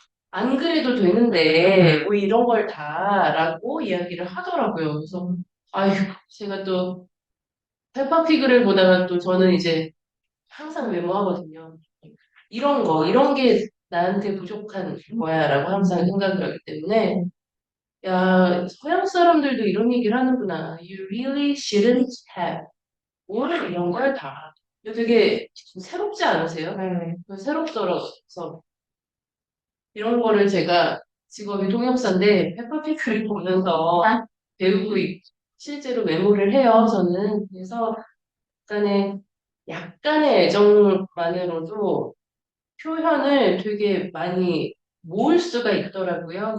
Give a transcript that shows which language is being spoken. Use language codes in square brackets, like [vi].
[ko] 안 그래도 되는데 왜 이런 걸 다라고 이야기를 하더라고요. 그래서 아유 제가 또 페퍼피그를 보다가 또 저는 이제 항상 메모하거든요. 이런 게 나한테 부족한 거야라고 항상 생각을 하기 때문에 야, 서양 사람들도 이런 얘기를 하는구나. [en] You really shouldn't have. [ko] 뭘 이런 걸 다. 이거 되게 새롭지 않으세요? 네. 새롭더라고요. 이런 거를 제가 직업이 통역사인데 페퍼피크를 보면서 배우고 실제로 메모를 해요. 저는 그래서 약간의 애정만으로도 표현을 되게 많이 모을 수가 있더라고요.